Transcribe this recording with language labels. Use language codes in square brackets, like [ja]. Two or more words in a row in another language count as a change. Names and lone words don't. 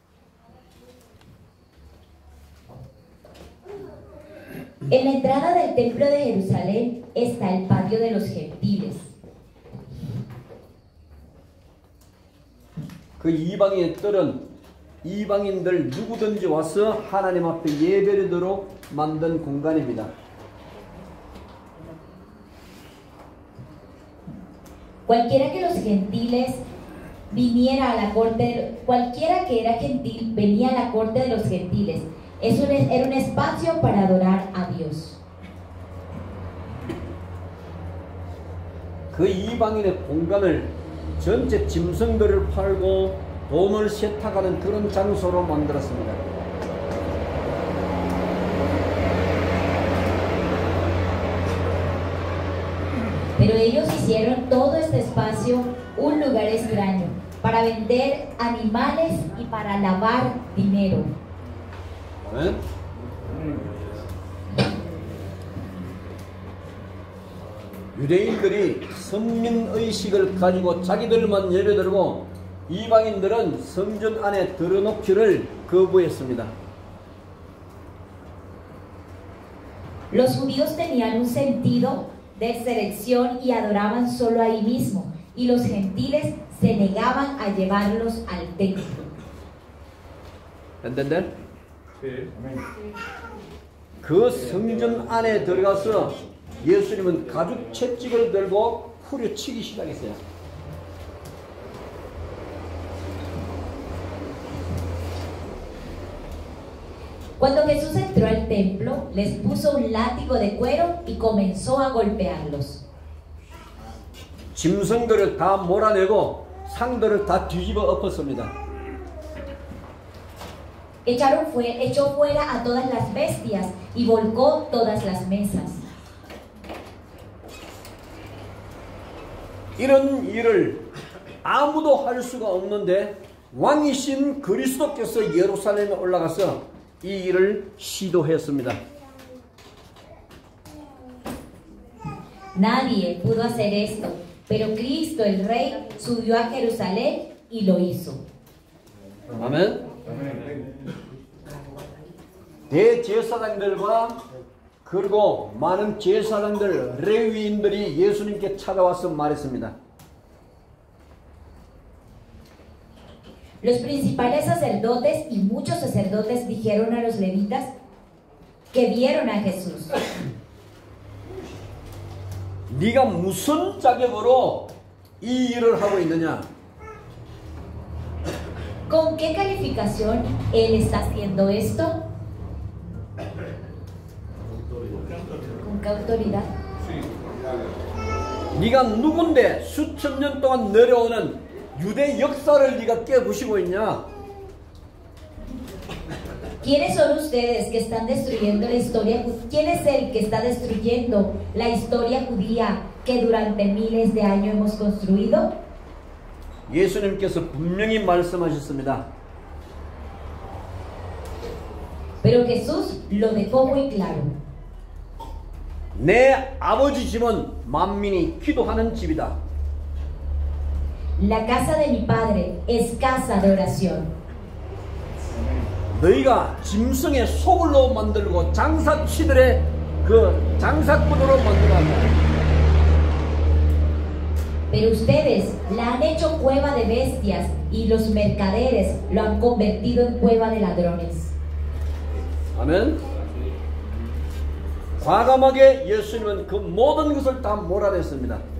[es] En la entrada del templo de Jerusalén está el patio de los gentiles. [ko] 그 이방인의 뜰은 이방인들 누구든지 와서 하나님 앞에 예배를 드리도록 만든 공간입니다. [es] Cualquiera que los gentiles viniera a la corte, cualquiera que era gentil venía a la corte de los gentiles. Eso era un espacio para adorar a Dios. [ko] 그 이방인의 공간을 전체 짐승들을 팔고 돈을 세탁하는 그런 장소로 만들었습니다. [es] Pero ellos hicieron todo este espacio un lugar extraño para vender animales y para lavar dinero. [ko] 네? 유대인들이 선민의식을 가지고 자기들만 예배드리고 이방인들은 성전 안에 들어놓기를 거부했습니다. [es] Los judíos tenían un sentido de selección y adoraban solo ahí mismo, y los gentiles se negaban a llevarlos al templo. ¿Entender? [ko] 네. 그 성전 안에 들어가서 예수님은 가죽 채찍을 들고 후려치기 시작했어요. [es] Cuando Jesús entró al templo, les puso un látigo de cuero y comenzó a golpearlos. [ko] 짐승들을 다 몰아내고 상들을 다 뒤집어 엎었습니다. [es] Echó fuera a todas las bestias y volcó todas las mesas. [ko] 이런 일을 아무도 할 수가 없는데 왕이신 그리스도께서 예루살렘에 올라가서 이 일을 시도했습니다. [es] Nadie pudo hacer esto, pero Cristo el Rey subió a Jerusalén y lo hizo. [ko] 아멘. 대제사장들과 그리고 많은 제사장들, 레위인들이 예수님께 찾아와서 말했습니다. [es] Los principales sacerdotes y muchos sacerdotes dijeron a los levitas que vieron a Jesús. [ko] 네가 무슨 자격으로 이 일을 하고 있느냐? [es] ¿Con qué calificación él está haciendo esto? ¿Con qué autoridad? [ko] 네가 누군데 수천 년 동안 내려오는 유대 역사를 네가 깨부시고 있냐? [es] ¿Quiénes son ustedes que están destruyendo la historia? ¿Quién es el que está destruyendo la historia judía que durante miles de años hemos construido? [ko] 예수님께서 분명히 말씀하셨습니다. [es] Pero Jesús lo dejó muy claro. [ko] 내 아버지 집은 만민이 기도하는 집이다. [es] La casa de mi padre es casa de oración. [ko] 너희가 짐승의 소굴로 만들고 장사치들의 그 장사꾼으로 만들어놨다. [es] Pero ustedes la han hecho cueva de bestias y los mercaderes lo han convertido en cueva de ladrones. [ko] 아멘. 과감하게 예수님은 그 모든 것을 다 몰아냈습니다.